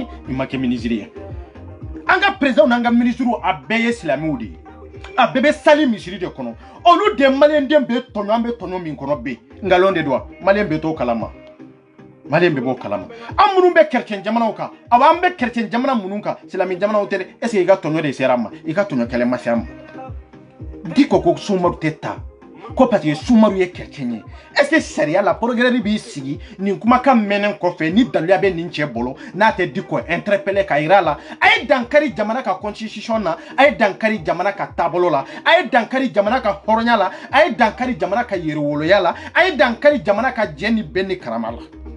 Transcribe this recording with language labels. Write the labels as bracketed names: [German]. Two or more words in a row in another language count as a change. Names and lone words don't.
[Bambara] i ma kɛ ministre ye an ka président n'an ka ministre a bɛɛ ye silamɛw de ye a bɛɛ bɛ sali misiri de kɔnɔ olu de Malien den bɛ tɔɲɔ an bɛ tɔɲɔ min kɔnɔ bɛ ngalon de don wa Malien bɛ t'o kalama Malien bɛ b'o kalama an minnu bɛ chrétien jamanaw kan awa an bɛ chrétien jamana minnu kan silamɛ jamanaw tɛ dɛ [French] est ce que [Bambara] i ka tɔɲɔ de sera an ma i ka tɔɲɔ kɛlɛ ma se an ma Diko ko Soumaoro tɛ ta ko [French] parce que [Bambara] Soumaoro ye chrétien ye [French] est ce que [Bambara] sariya la progrès b'i sigi nin kumakan mɛnnen kɔfɛ ni daluya bɛ nin cɛ bolo n'a tɛ Diko interpeller ka yira la a ye dankari jamana ka constitution na a ye dankari jamana ka taabolo la a ye dankari jamana ka hɔrɔnya la a ye dankari jamana ka yɛrɛwoloya la a ye dankari jamana ka jɛ ni bɛn ni karama la